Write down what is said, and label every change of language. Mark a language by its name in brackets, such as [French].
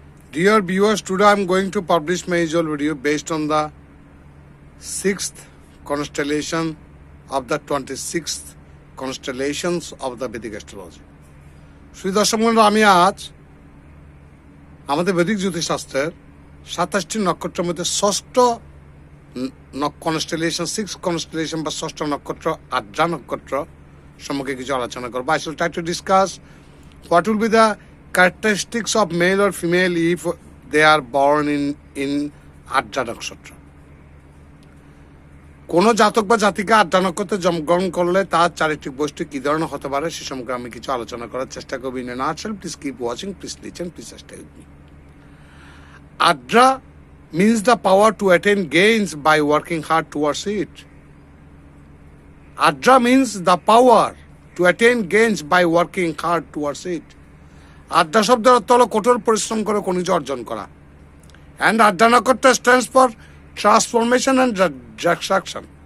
[English] Dear viewers, today I am going to publish my usual video based on the 6th constellation of the 26th constellations of the Vedic astrology. [Bangla] Shri দর্শক মণ্ডলী, আমি আজ আমাদের বৈদিক জ্যোতিষশাস্ত্রের 27টি নক্ষত্রের মধ্যে ষষ্ঠ কনস্টেলেশন, 6th constellation বা ষষ্ঠ নক্ষত্র আদ্রা নক্ষত্র সম্পর্কে কিছু আলোচনা করব। [English] I shall try to discuss what will be the characteristics of male or female if they are born in Adra nakshatra. [Bangla] কোন জাতক বা জাতিকা আদ্রা নক্ষত্রে জন্মগ্রহণ করলে তার চারিত্রিক বৈশিষ্ট্য কি ধরনের হতে পারে সে সম্পর্কে আমি কিছু আলোচনা করার চেষ্টা করব। [English] In a nutshell, please keep watching, please listen, please stay with me. Adra means the power to attain gains by working hard towards it. Adra means the power to attain gains by working hard towards it. [Bangla] Adra শব্দের অর্থ হলো কঠোর পরিশ্রম করে কোনো কিছু অর্জন করা। [English] And Adra nakshatra stands for transformation and destruction.